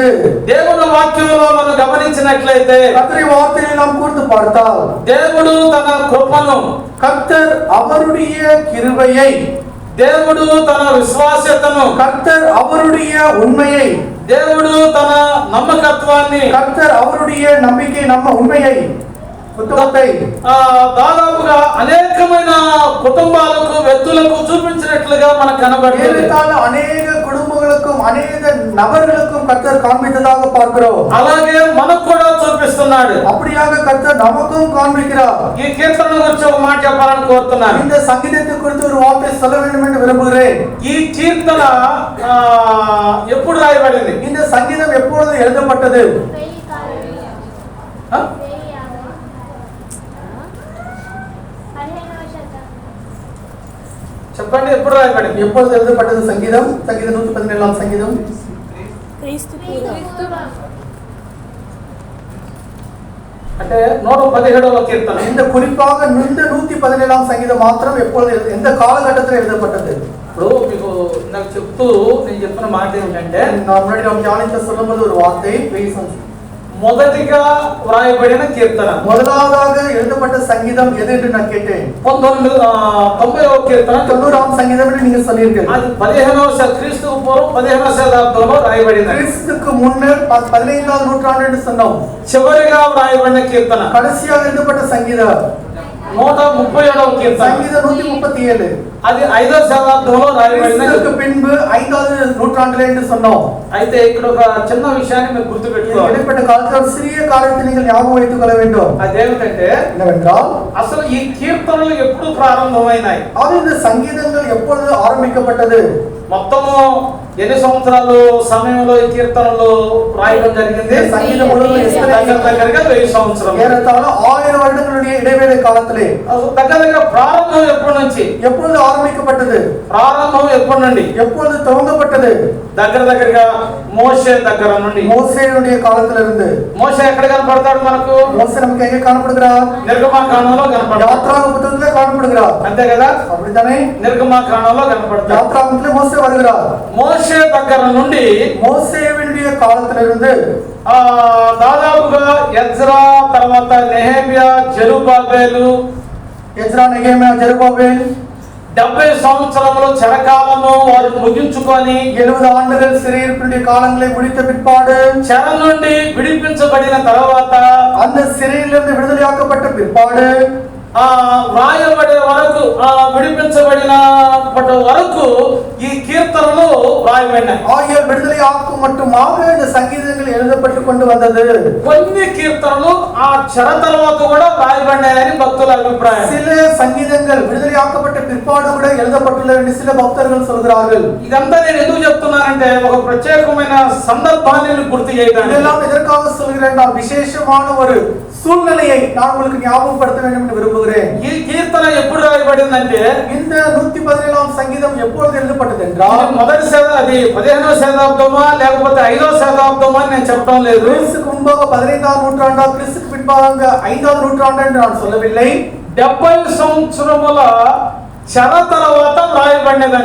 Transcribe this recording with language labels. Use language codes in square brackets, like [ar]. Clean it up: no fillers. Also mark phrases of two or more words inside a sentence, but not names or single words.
[te] దేవుని వాక్యంలో మనం గమనించినట్లయితే [ta] கர்த்தருடைய வார்த்தையை நாம் கூர்ந்து பார்த்தால் [te] దేవుడు తన కృపను, [ta] கர்த்தர் அவருடைய கிருபையை, [te] దేవుడు తన విశ్వాస్యతను, [ta] கர்த்தர் அவருடைய உண்மையை, [te] దేవుడు తన నమ్మకత్వాన్ని, [ta] கர்த்தர் அவருடைய நம்பிக்கை நம்ம உண்மையை [te] దాదాపుగా అనేకమైన కుటుంబాలకు వ్యక్తులకు చూపించినట్లుగా మనకు కనబడుతుంది. అనేక కుటుంబాలకు అనేక [ta] నபர்களுக்கும் கர்த்தர் காண்பித்ததாக பார்க்கிறோம். [te] అలాగే మనకు కూడా చూపిస్తున్నాడు. [ta] அப்படியாக கர்த்தர் நமக்கும் காண்பிக்கிறார். [te] ఈ కీర్తన గురించి ఒక మాట చెప్పాలని కోరుతున్నాను. [ta] இந்த சங்கீதத்தை குறித்து ஒரு வார்த்தை சொல்ல வேண்டும் என்று விரும்புகிறேன். [te] ఈ కీర్తన ఎప్పుడు రాయబడింది? [ta] இந்த சங்கீதம் எப்பொழுது எழுதப்பட்டது? [te] చెప్పండి, ఎప్పుడు రాయబడింది? [ta] எப்பொழுது எழுதப்பட்டது சங்கீதம்? சங்கீதம் 117ஆம் சங்கீதம். [te] అంటే 117వ కీర్తన. [ta] இந்த குறிப்பாக இந்த 117ஆம் சங்கீதம் மாத்திரம் எப்பொழுது எந்த காலகட்டத்தில் எழுதப்பட்டது? [te] ఇప్పుడు మీకు నాకు చెప్తూ నేను చెప్పిన మాట ఏంటంటే, [ta] நான் முன்னாடி நாம் தியானித்த சொல்லும்போது ஒரு வார்த்தை [te] మొదటిగా వ్రాయబడిన కీర్తన, [ta] முதலாவதாக எழுதப்பட்ட சங்கீதம் எது என்று நான் கேட்டேன். [te] 90వ కీర్తన, [ta] 90ஆம் சங்கீதம் என்று நீங்க சொன்னீர்கள். [te] అది 15వ క్రీస్తుకు పూర్వం 15వ శతాబ్దంలో రాయబడింది. [ta] கிறிஸ்துவுக்கு முன்னர் 15ஆம் நூற்றாண்டு என்று சொன்னோம். [te] చివరిగా వ్రాయబడిన కీర్తన, [ta] கடைசியாக எழுதப்பட்ட சங்கீதம் [te] 137వ కీర్తన, [ta] சங்கீதம் 137. [te] అది 5వ శతాబ్దంలో రాయబడింది. [ta] கிறிஸ்துவுக்கு பின்பு 5வது நூற்றாண்டிலே என்று சொன்னோம். [te] అయితే ఇక్కడ ఒక చిన్న విషయాన్ని మీరు గుర్తుపెట్టుకోవాలి. [ta] இடைப்பட்ட காலத்தில் ஒரு சிறிய காரியத்தை நீங்கள் ஞாபகம் வைத்துக் கொள்ள வேண்டும். [te] అదేమిటంటే, [ta] என்னவென்றால் [te] అసలు ఈ కీర్తనలు ఎప్పుడు ప్రారంభమైనాయి? [ta] அது இந்த சங்கீதங்கள் எப்பொழுது ஆரம்பிக்கப்பட்டது? [te] మొత్తము ఎన్ని సంవత్సరాలు సమయంలో ఈ కీర్తనలు రాయడం జరిగింది? సంగీతం దగ్గరగా 1000 సంవత్సరాలు, [ta] ஏறத்தாழ 1000 வருடங்களுடைய இடைவேளை காலத்திலே. [te] దగ్గరగా ప్రారంభం ఎప్పటి నుంచి? [ta] எப்பொழுது ஆரம்பிக்கப்பட்டது? [te] ప్రారంభం ఎప్పటి నుండి? [ta] எப்பொழுது துவங்கப்பட்டது? [te] దగ్గరగా మోషే దగ్గర నుండి, [ta] மோசேயுடைய காலத்திலிருந்து. [te] మోషే ఎక్కడ కనపడతాడు మనకు? [ta] மோசே நமக்கு எங்க காணப்படுகிறார்? [te] నిర్గమకాండంలో కనపడతాడు. [ta] யாத்ராகம புத்தகத்திலே காணப்படுகிறார். [te] అంతే కదా? [ta] அப்படித்தானே? [te] నిర్గమకాండంలో కనపడతాడు. [ta] யாத்ராகமத்திலே மோசே வருகிறார். [te] మోషే దగ్గర నుండి, [ta] மோசேயுடைய காலத்திலிருந்து [te] దాదాపుగా ఎజ్రా, తర్వాత నెహెమియా, జెరుబ్బాబెలు, [ta] எஸ்ரா, நெகேமியா, ஜெருபாபேல் [te] 70 సంవత్సరములు చెరకాలము వారు ముగించుకొని [ta] 70 ஆண்டுகள் சிறையிருப்பினுடைய காலங்களை முடித்த பிற்பாடு, [te] చెర నుండి విడిపించబడిన తర్వాత, [ta] அந்த சிறையிலிருந்து விடுதலையாக்கப்பட்ட பிற்பாடு, [te] వ్రాయబడే వరకు, విడిపించబడిన వరకు ఈ కీర్తనలు వ్రాయబడినాయి. [ta] ஆகிய விடுதலை ஆக்கும் மட்டுமாக இந்த சங்கீதங்கள் எழுதப்பட்டு கொண்டு வந்தது. [te] కొన్ని కీర్తనలు ఆ చెర తర్వాత కూడా వ్రాయబడినాయని భక్తుల అభిప్రాయం. [ta] சில சங்கீதங்கள் விடுதலை ஆக்கப்பட்ட பிற்பாடு கூட எழுதப்பட்டுள்ளது என்று சில பக்தர்கள் சொல்கிறார்கள். [te] ఇదంతా నేను ఎందుకు చెప్తున్నానంటే, ఒక ప్రత్యేకమైన సందర్భాన్ని గుర్తు చేయడానికి. [ta] இதெல்லாம் எதற்காக சொல்கிறேன்? நான் விசேஷமான ஒரு சூழ்நிலையை நான் உங்களுக்கு ஞாபகப்படுத்த வேண்டும் என்று விரும்புகிறேன். [te] ఈ కీర్తన ఎప్పుడు రాయబడిందంటే, [ta] இந்த 117ஆம் சங்கீதம் எப்பொழுது எழுதப்பட்டது என்றால், [te] అది 15వ శతాబ్దమా లేకపోతే 5వ శతాబ్దమా అని నేను చెప్పడం లేదు. [ta] கிறிஸ்துக்கு முன்பாக 15ஆம் நூற்றாண்டா, கிறிஸ்துக்கு பின்பாக 5வது நூற்றாண்டு என்று நான் சொல்லவில்லை. [te] 70 సంవత్సరముల చెర తర్వాత రాయబడినదని,